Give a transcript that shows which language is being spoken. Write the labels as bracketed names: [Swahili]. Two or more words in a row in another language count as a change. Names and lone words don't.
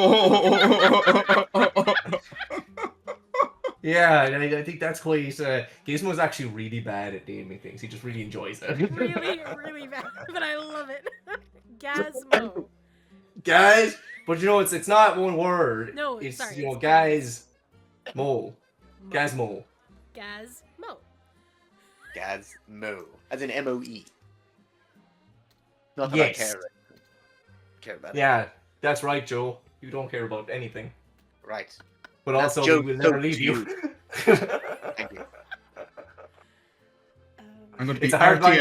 [English] Yeah, I think that's quite. Gizmo's actually really bad at naming things. He just really enjoys it. Really, really bad, but I love it. Gazmo. Guys, but you know it's not one word. No, it's sorry, you know it's guys, Mo, Mo. Gazmo. Gazmo. Gazmo, as in MOE. Not that Yes. I care about it. Yeah, that's right, Joe. You don't care about anything, Right. but That's also Joe we will never Stokes leave to you. Thank you. I'm going to be It's a hard line